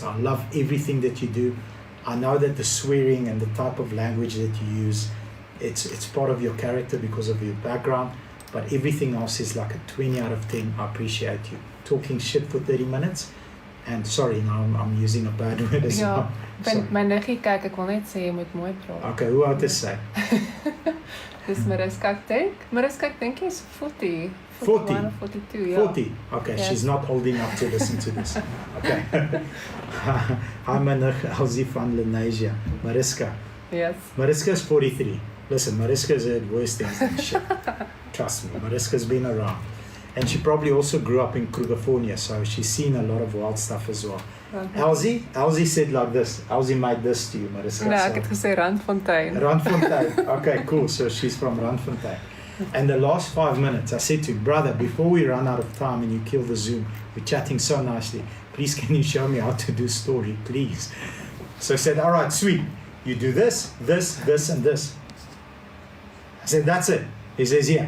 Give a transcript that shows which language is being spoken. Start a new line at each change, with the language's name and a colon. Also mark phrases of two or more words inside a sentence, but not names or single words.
English: I love everything that you do. I know that the swearing and the type of language that you use, it's part of your character because of your background, but everything else is like a 20 out of 10. I appreciate you. Talking shit for 30 minutes, and sorry, now I'm using a bad word as well.
Afrikaans: My niggie kyk, ek wil net sê jy moet mooi praat. Okay, hoe oud is sy? Dis Mariska, ek dink jy's 40. 40?
English: 41 or 42, ja. 40? Okay, yes. She's not old enough to listen to this. Okay. Hi,
Afrikaans: my nig Elsie van Lenasia.
English: Mariska. Yes. Mariska is 43. Listen, Mariska's heard worse things than shit. Trust me, Mariska's been around. And she probably also grew up in Krugerfonia, so she's seen a lot of wild stuff as well. Elsie said like this. Elsie made this to you, Mariska.
Afrikaans: Nee, ek het gesê Randfontein. Randfontein.
English: Okay, cool. So she's from Randfontein. And the last 5 minutes, I said to him, brother, before we run out of time and you kill the Zoom, we're chatting so nicely. Please, can you show me how to do story, please? So I said, all right, sweet. You do this, and this. I said, that's it. He says, yeah.